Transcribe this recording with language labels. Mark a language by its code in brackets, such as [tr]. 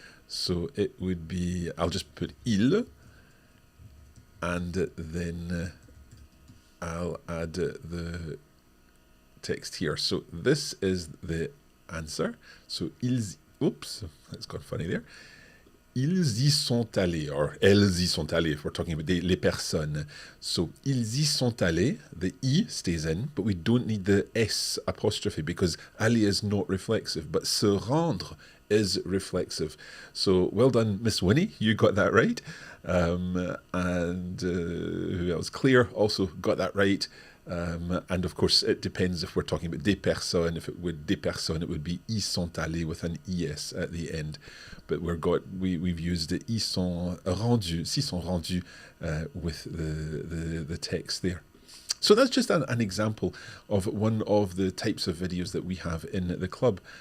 [en] So it would be, I'll just put il, and then I'll add the text here. So this is the answer. So ils, oops, that's got funny there. [fr] Ils y sont allés, [en] or [fr] elles y sont allées, [en] if we're talking about [fr] les personnes. [en] So, [fr] ils y sont allés, [en] the I stays in, but we don't need the S apostrophe because aller is not reflexive, but se rendre is reflexive. So, well done, Miss Winnie, you got that right. And who else? Claire also got that right. And of course, it depends if we're talking about [fr] des personnes. [en] If it would [fr] des personnes, [en] it would be [fr] y sont allés [en] with an es at the end. But we've used the [fr] y sont rendus, s'y sont rendus [en] with the text there. So that's just an example of one of the types of videos that we have in the club.